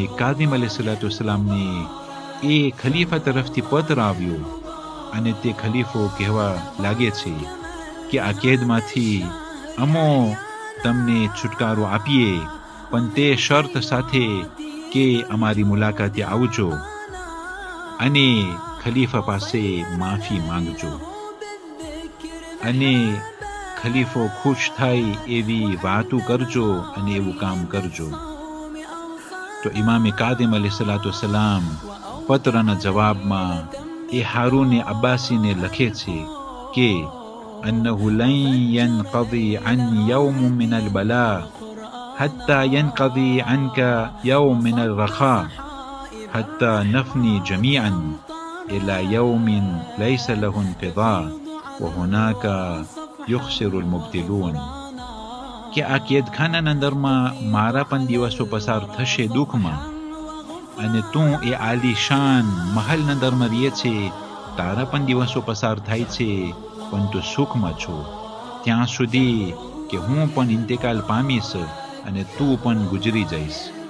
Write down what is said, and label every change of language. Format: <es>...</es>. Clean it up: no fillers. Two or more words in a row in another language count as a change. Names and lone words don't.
<gu>કાઝિમ</gu> <ar>عليه الصلاة والسلام</ar> <gu>એ ખલીફા તરફથી પત્ર આવ્યો અને તે ખલીફો કહેવા લાગે છે કે આ કેદમાંથી અમો તમને છુટકારો આપીએ, પણ તે શરત સાથે કે અમારી મુલાકાતે આવજો અને ખલીફા પાસે માફી માંગજો અને ખલીફો ખુશ થાય એવી વાતો કરજો અને એવું કામ કરજો। તો ઇમામે કાઝિમ</gu> <ar>عليه الصلاة والسلام</ar> <gu>પત્રના જવાબમાં એ હારૂને અબ્બાસીને લખે છે કે</gu> <ar>أنه لن ينقضي عن يوم من અલબલા حتى ينقضي عنك يوم من الرخاء حتى نفني جميعا إلى يوم ليس له انقضاء وهناك يخسر المبتلون</ar> <gu>કે આ કેદખાનાના અંદરમાં મારા પણ દિવસો પસાર થશે દુઃખમાં, અને તું એ આલીશાન મહલના અંદરમાં રહે છે, તારા પણ દિવસો પસાર થાય છે, પણ તું સુખમાં છો ત્યાં સુધી કે હું પણ ઇન્તકાલ પામીશ અને તું પણ ગુજરી જઈશ।</gu>